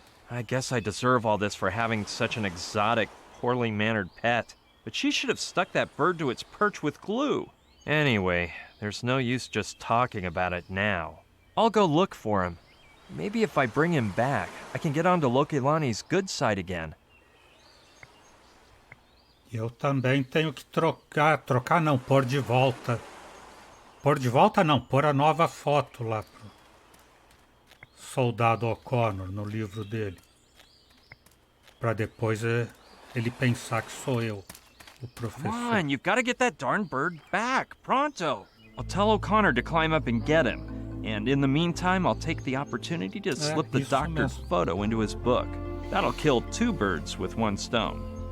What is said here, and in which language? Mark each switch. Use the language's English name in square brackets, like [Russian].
[English] I guess I deserve all this for having such an exotic, poorly mannered pet. But she should have stuck that bird to its perch with glue. Anyway, there's no use just talking about it now. I'll go look for him. Maybe if I bring him back, I can get onto Lokelani's good side again. [Portuguese] Eu também tenho que trocar não, pôr de volta. Pôr de volta não, pôr a nova foto lá pro Soldado O'Connor no livro dele. Pra depois ele pensar que sou eu, o professor. [English] Come on, you've got to get that darn bird back, pronto. I'll tell O'Connor to climb up and get him. And in the meantime, I'll take the opportunity to slip the doctored photo into his book. That'll kill 2 birds with 1 stone.